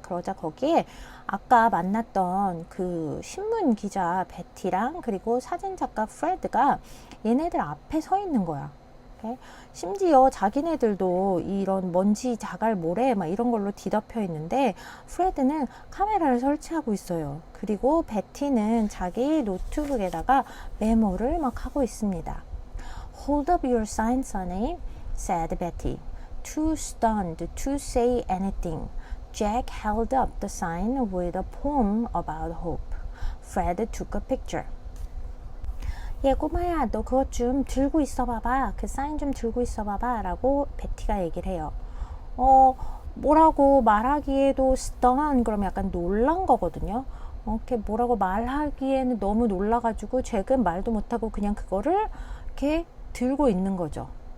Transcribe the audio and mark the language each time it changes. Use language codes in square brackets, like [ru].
[ko] 그러자 거기에 아까 만났던 그 신문 기자 베티랑 그리고 사진 작가 프레드가 얘네들 앞에 서 있는 거야. 심지어 자기네들도 이런 먼지, 자갈, 모래 막 이런 걸로 뒤덮여 있는데 프레드는 카메라를 설치하고 있어요. 그리고 베티는 자기 노트북에다가 메모를 막 하고 있습니다. [en] Hold up your sign, Sonny, said Betty. Too stunned to say anything, Jack held up the sign with a poem about hope. Fred took a picture. [ko] 꼬마야, 너 그것 좀 들고 있어 봐봐. 그 사인 좀 들고 있어 봐봐 라고 베티가 얘기를 해요. 뭐라고 말하기에도 stun 그러면 약간 놀란 거거든요. 이렇게 뭐라고 말하기에는 너무 놀라가지고 잭은 말도 못하고 그냥 그거를 이렇게 들고 있는 거죠.